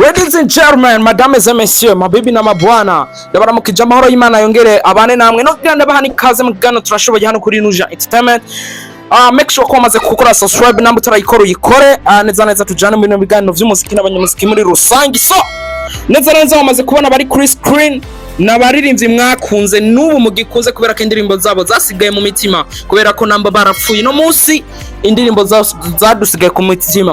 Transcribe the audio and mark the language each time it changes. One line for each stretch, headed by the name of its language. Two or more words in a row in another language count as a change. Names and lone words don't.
English: Ladies and gentlemen,
French: mesdames et messieurs,
Rundi: mabibi na mabwana, ndabaramukije amahoro y'Imana yongere abane namwe no kugira ndabaha ikaze mu kiganiro turashoboye hano kuri Nuja Entertainment.
English: Make sure
Rundi: ko wamaze gukora subscribe namba utarayikora uyikore, neza tujane mu biganiro vy'umuziki n'abanyamuziki muri rusangi. So neza wamaze kubona bari kuri screen n'abaririmbyi mwakunze n'ubu mugikunze kubera ko indirimbo zabo zasigaye mu mitima kubera ko namba barapfuye no munsi indirimbo zadusigaye ku mitima.